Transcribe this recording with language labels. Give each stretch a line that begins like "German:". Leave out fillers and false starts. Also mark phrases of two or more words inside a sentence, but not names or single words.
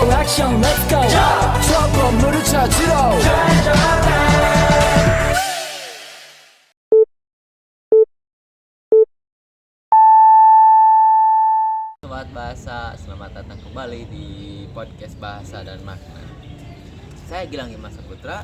Korean: 액션
English: let's go
Korean: 저 건물을 찾으러
Indonesian: Sobat Bahasa, selamat datang kembali di podcast Bahasa dan Makna. Saya Gilang Dimas Saputra.